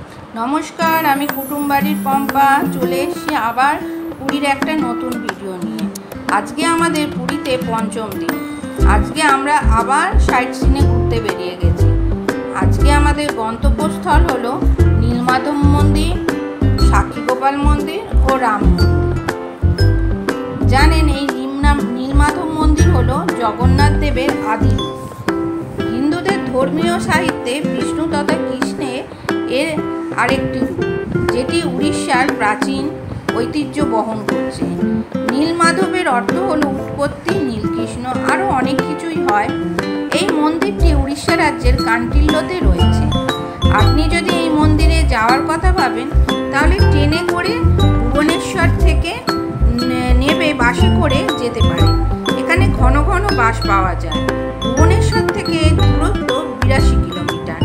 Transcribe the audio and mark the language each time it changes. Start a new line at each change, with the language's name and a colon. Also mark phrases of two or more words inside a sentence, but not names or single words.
Bangla: নমস্কার আমি কুটুম বাড়ির পম্পা চলে এসেছি আবার পুরীর একটা নতুন ভিডিও নিয়ে। আজকে আমাদের পুরীতে পঞ্চম দিন। আজকে আমরা আবার
English: sight seeing
Bangla: ঘুরতে বেরিয়ে গেছি। আজকে আমাদের গন্তব্যস্থল হলো নীলমাধব মন্দির, সাক্ষী গোপাল মন্দির আর রাম মন্দির। জানেন এই নীলমাধব মন্দির হলো জগন্নাথ দেবের আদি রূপ। হিন্দুদের ধর্মীয় সাহিত্যে বিষ্ণু তথা কৃষ্ণের এর আরেকটি রূপ যেটি উড়িষ্যার প্রাচীন ঐতিহ্য বহন करছে। নীলমাধবের অর্থ হলো উৎপত্তি, নীলকৃষ্ণ আরো অনেক কিছুই হয়। এই মন্দিরটি উড়িষ্যা রাজ্যের কান্টিল্যতে রয়েছে। আপনি যদি এই মন্দিরে যাওয়ার কথা ভাবেন তাহলে ট্রেনে করে ভুবনেশ্বর থেকে নেবে বাসে করে যেতে পারেন। এখানে ঘন ঘন বাস পাওয়া যায়। ভুবনেশ্বর থেকে দূরত্ব 82 কিলোমিটার।